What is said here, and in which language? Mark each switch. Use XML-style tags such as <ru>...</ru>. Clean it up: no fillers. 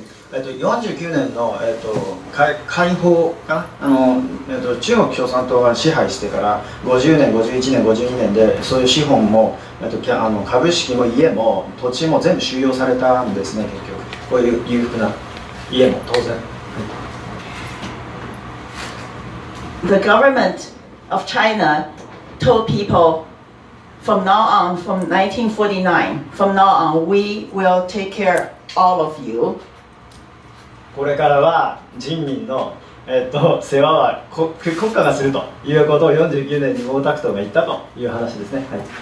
<ja>49年の、解放かな、中国共産党が支配してから50年、51年、52年でそういう資本も、株式も家も土地も全部収容されたんですね。結局こういう裕福な家も当然。</ja> <en>The government of China told people from now on, from 1949, from now on, we will take care of all of you.</en> <ja>これからは人民の、世話は国家がするということを49年に毛沢東が言ったという話ですね。はい、</ja>